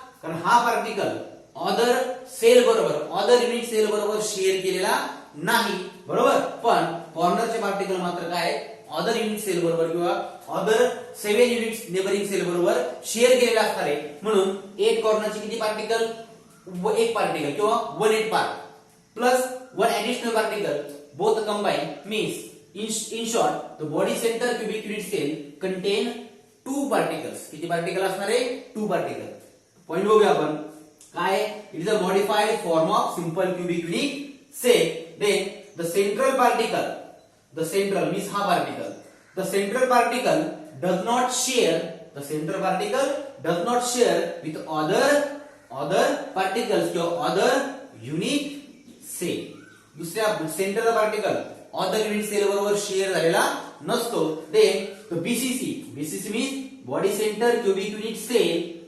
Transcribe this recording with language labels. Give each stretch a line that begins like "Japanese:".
Marathi: कारण हा particle other sale बरोबर अदर युनिट सेल बरोबर शेअर केलेला नाही. बरोबर. पण कॉर्नरचे पार्टिकल मात्र काय अदर युनिट सेल बरोबर किंवा अदर 7 युनिट नेबरिंग सेल बरोबर शेअर केलेला असणार आहे. म्हणून 8 कॉर्नरचे किती पार्टिकल? एक पार्टिकल किंवा 1/8 part plus
English: 1 additional particle both combined means in short the body center cubic unit cell contain 2 particles.
Marathi: किती पार्टिकल असणार आहे? 2 पार्टिकल. पॉइंट बघूया आपण काय.
English: It is a modified form of simple cubic unit cell. Then the central particle, the central means हा particle, the central particle does not share, the central particle does not share with other particles किंवा other unit cell.
Marathi: दुसऱ्या सेंटरचा particle other unit sale बरोबर share झालेला नसतो.
English: Then the BCC means body center cubic unit cell.